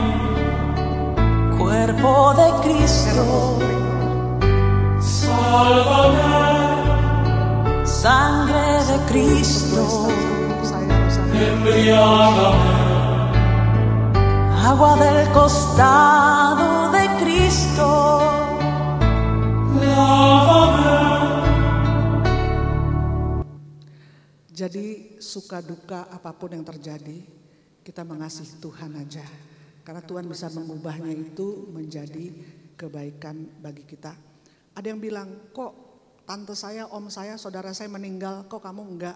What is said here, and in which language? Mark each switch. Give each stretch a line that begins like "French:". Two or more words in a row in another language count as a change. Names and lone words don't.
Spanish: Cuerpo de Cristo, sálvame. Sangre de Cristo, embriágame. Agua del costado de Cristo, lávame.
Indonesian: Jadi suka duka apapun yang terjadi, kita mengasihi Tuhan aja. Karena Tuhan bisa mengubahnya itu menjadi kebaikan bagi kita. Ada yang bilang, kok tante saya, om saya, saudara saya meninggal, kok kamu enggak?